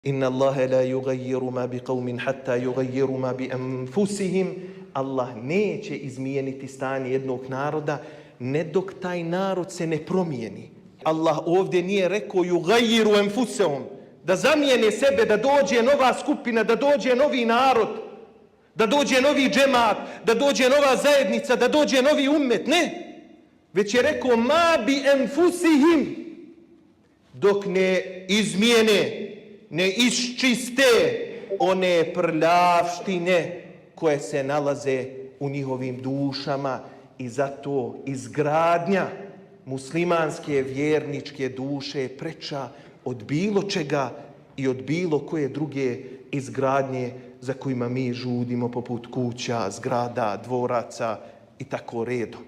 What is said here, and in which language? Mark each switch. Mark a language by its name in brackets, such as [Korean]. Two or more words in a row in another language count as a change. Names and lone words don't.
[Arabic] إن الله لا يغير ما بقوم حتى يغيروا ما بأنفسهم. [Bosnian] Allah neće izmijeniti stanje jednog naroda ne dok taj narod se ne promijeni. Allah ovdje nije rekao [Arabic] يغيروا أنفسهم, [Bosnian] da zamijene sebe, da dođe nova skupina, da dođe novi narod, da dođe novi džemat, da dođe nova zajednica, da dođe novi ummet. Ne. Već je rekao [Arabic] ما بأنفسهم, [Bosnian] dok ne izmijene, ne iščiste one prljavštine koje se nalaze u njihovim dušama. I zato izgradnja muslimanske vjerničke duše je preča od bilo čega i od bilo koje druge izgradnje za kojima mi žudimo, poput kuća, zgrada, dvoraca i tako redom.